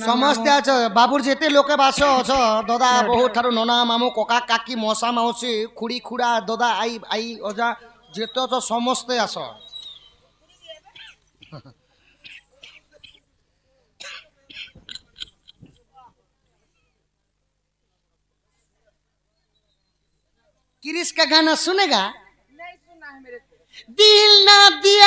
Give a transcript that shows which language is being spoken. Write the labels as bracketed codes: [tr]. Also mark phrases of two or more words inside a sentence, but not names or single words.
[or] ସମସ୍ତେ ଅଛ ବାବୁର ଯେତେ ଲୋକେ ବାସ ଅଛ ଦଦା ବହୁ ଠାରୁ ନନା ମାମୁ କକା କାକି ମଶା ମାଉସୀ ଖୁଡି ଖୁଡା ଦଦା ଆଇ ଆଇ ଅଜା ଯେତେ ଅଛ ସମସ୍ତେ ଆସ [hi] किरिस का गाना सुनेगा नहीं सुना है मेरे को दिल ना दिया